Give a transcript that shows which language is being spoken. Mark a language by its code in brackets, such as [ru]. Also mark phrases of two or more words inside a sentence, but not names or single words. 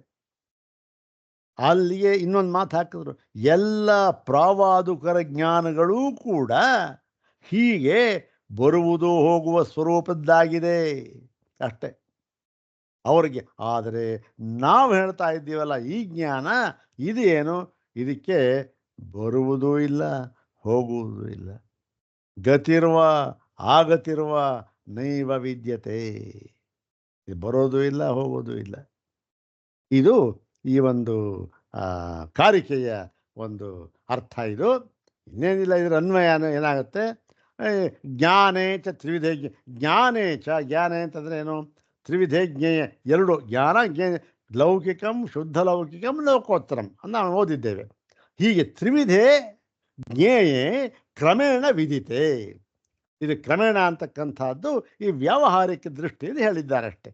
[kn] ಅಲ್ಲಿಗೆ ಇನ್ನೊಂದು ಮಾತು ಹಾಕಿದ್ರು, ಎಲ್ಲ ಪ್ರಾವಾದುಕರ ಜ್ಞಾನಗಳೂ ಕೂಡ ಹೀಗೆ ಬರುವುದು ಹೋಗುವ ಸ್ವರೂಪದ್ದಾಗಿದೆ ಅಷ್ಟೆ ಅವ್ರಿಗೆ. ಆದರೆ ನಾವು ಹೇಳ್ತಾ ಇದ್ದೀವಲ್ಲ, ಈ ಜ್ಞಾನ ಇದು ಏನು, ಇದಕ್ಕೆ ಬರುವುದೂ ಇಲ್ಲ, ಹೋಗುವುದೂ ಇಲ್ಲ. [sa] ಗತಿರುವ ಆಗತಿರುವ ನೈವ ವಿದ್ಯತೆ. [kn] ಇದು ಬರೋದು ಇಲ್ಲ, ಹೋಗೋದು ಇಲ್ಲ. ಇದು ಈ ಒಂದು ಕಾರಿಕೆಯ ಒಂದು ಅರ್ಥ ಇದು. ಇನ್ನೇನಿಲ್ಲ, ಇದರ ಅನ್ವಯ ಏನಾಗುತ್ತೆ, [sa] ಜ್ಞಾನೇ ಚ ತ್ರಿವಿಧೇ ಜ್ಞಾನೇ ಚ, [kn] ಜ್ಞಾನೇ ಅಂತಂದರೆ ಏನು, [sa] ತ್ರಿವಿಧೇ ಜ್ಞೇಯ, [kn] ಎರಡು ಜ್ಞಾನ ಜ್ಞೇಯ, [sa] ಲೌಕಿಕಂ ಶುದ್ಧ ಲೌಕಿಕಂ ಲೋಕೋತ್ತರಂ [kn] ಅಂತ ನಾವು ಓದಿದ್ದೇವೆ. [sa] ಹೀಗೆ ತ್ರಿವಿಧೇ ಜ್ಞೇಯೇ ಕ್ರಮೇಣ ವಿದಿತೆ. [kn] ಇದು ಕ್ರಮೇಣ ಅಂತಕ್ಕಂಥದ್ದು ಈ ವ್ಯಾವಹಾರಿಕ ದೃಷ್ಟಿಯಲ್ಲಿ ಹೇಳಿದ್ದಾರಷ್ಟೆ.